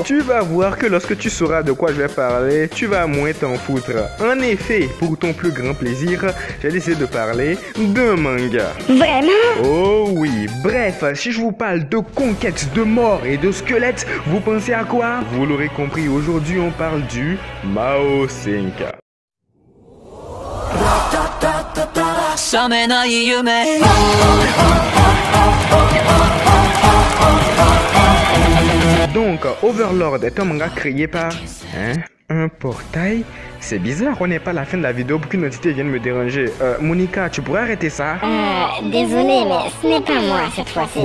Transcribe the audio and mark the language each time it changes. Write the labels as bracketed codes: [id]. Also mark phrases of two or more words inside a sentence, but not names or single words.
[fr] Tu vas voir que lorsque tu sauras de quoi je vais parler, tu vas moins t'en foutre. En effet, pour ton plus grand plaisir, j'ai décidé de parler d'un manga. Vraiment? Oh oui, bref, si je vous parle de conquête, de mort et de squelettes, vous pensez à quoi? Vous l'aurez compris, aujourd'hui on parle du Mao Senka. [ja] 覚めない夢 [fr] Donc, Overlord est un manga créé par... un portail? C'est bizarre, on n'est pas à la fin de la vidéo pour qu'une entité vienne me déranger. Monica, tu pourrais arrêter ça? Désolé, mais ce n'est pas moi cette fois-ci.